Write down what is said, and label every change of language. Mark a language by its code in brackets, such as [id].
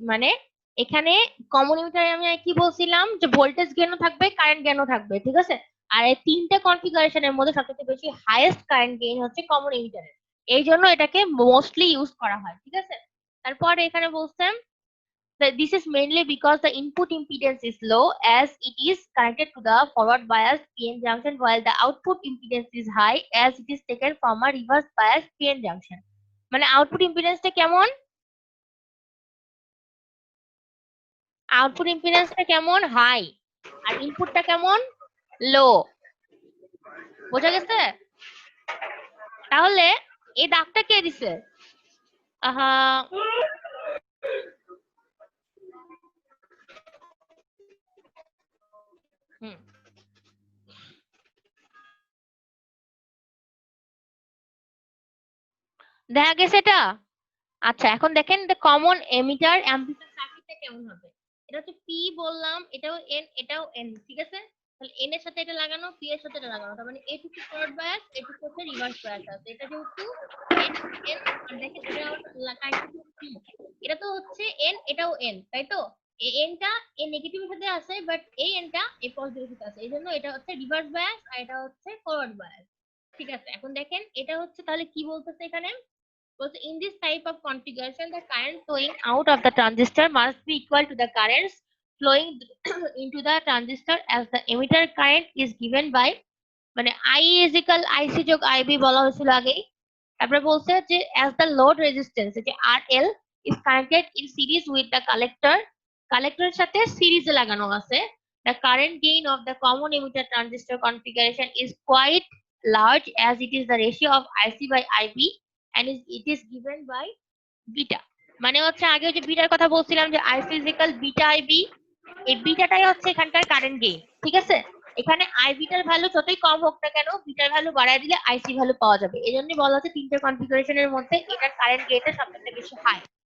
[bn] মানে এখানে কমন এমিটারে আমি কি বলছিলাম যে ভোল্টেজ গেইনও থাকবে, কারেন্ট গেইনও থাকবে। ঠিক আছে, আর এই তিনটা কনফিগারেশনের মধ্যে সবচেয়ে বেশি হাইয়েস্ট কারেন্ট গেইন হচ্ছে কমন এমিটারে, এই জন্য এটাকে মোস্টলি ইউজ করা হয়। ঠিক আছে, তারপরে এখানে বলছেন [en] this is mainly because the input impedance is low as it is connected to the forward biased PN junction while the output impedance is high as it is taken from a reverse biased PN junction। [bn] মানে output ইম্পিডেন্সটা কেমন, output ইম্পিডেন্সটা কেমন high আর ইনপুটটা কেমন লো। বোঝা গেছে? তাহলে এই দাগটা কে দিছে? আহা হুম দেখা গেছে এটা। আচ্ছা এখন দেখেন [en] the common emitter amplifier [bn] সার্কিটটা কেমন হবে। এটা হচ্ছে P বললাম, এটাও N এটাও N। ঠিক আছে, তাহলে N এর সাথে এটা লাগানো, P এর সাথে এটা লাগানো, তার মানে এটুকু ফরওয়ার্ড বায়াস, এটুকু হচ্ছে রিভার্স বায়াস আছে। এটা যেহেতু N N আর দেখেন এটা কানেক্টেড P, এটা তো হচ্ছে N এটাও N, তাই তো? এই N টা এই নেগেটিভের সাথে আছে বাট এই N টা এই পজিটিভের সাথে আছে, এইজন্য এটা হচ্ছে রিভার্স বায়াস আর এটা হচ্ছে ফরওয়ার্ড বায়াস। ঠিক আছে, এখন দেখেন এটা হচ্ছে তাহলে কি বলতেছে এখানে, [en] because in this type of configuration the current flowing out of the transistor must be equal to the currents flowing into the transistor as the emitter current is given by মানে I is equal IC যোগ IB [bn] বলা হয়েছিল আগেই। তারপরে বলছে যে [en] as the load resistance যে RL is connected in series with the collector, collector [bn] সাথে সিরিজে লাগানো আছে, [en] the current gain of the common emitter transistor configuration is quite large as it is the ratio of IC by IB and it is given by beta. [bn] মানে হচ্ছে আগে যে bitter কথা বলছিলাম যে IC is equal beta IB, এই বিটাটাই হচ্ছে এখানকার কারেন্ট গেইন। ঠিক আছে, এখানে IB টার ভ্যালু যতই কম হোক না কেন বিটার ভ্যালু বাড়ায় দিলে IC ভ্যালু পাওয়া যাবে, এই জন্যই বলা হচ্ছে তিনটে কনফিগারেশনের মধ্যে এটার কারেন্ট গেইনটা সবচেয়ে বেশি হাই।